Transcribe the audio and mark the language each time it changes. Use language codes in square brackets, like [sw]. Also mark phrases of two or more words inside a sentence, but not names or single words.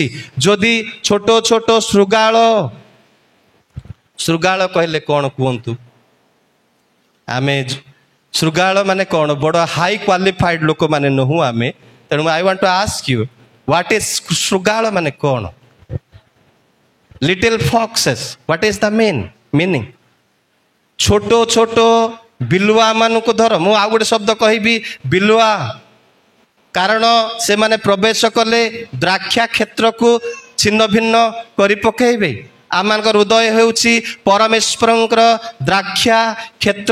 [or] ଯଦି ଛୋଟ ଛୋଟ ଶୃଗାଳ, ଶୃଗାଳ କହିଲେ କ'ଣ କୁହନ୍ତୁ? ଆମେ ଶୃଗାଳ ମାନେ କ'ଣ? ବଡ଼ [en] high qualified [or] ଲୋକମାନେ ନୁହଁ ଆମେ। ତେଣୁ [en] I want to ask you, what is [or] ଶୃଗାଳ ମାନେ କ'ଣ? [en] little foxes, what is the meaning? [or] ଛୋଟ ଛୋଟ ବିଲୁଆ ମାନଙ୍କୁ ଧର। ମୁଁ ଆଉ ଗୋଟେ ଶବ୍ଦ କହିବି, ବିଲୁଆ, କାରଣ ସେମାନେ ପ୍ରବେଶ କଲେ ଦ୍ରାକ୍ଷା କ୍ଷେତ୍ରକୁ ଛିନ୍ନ ଭିନ୍ନ କରି ପକାଇବେ। ଆମମାନଙ୍କ ହୃଦୟ ହେଉଛି ପରମେଶ୍ୱରଙ୍କର ଦ୍ରାକ୍ଷା କ୍ଷେତ୍ର।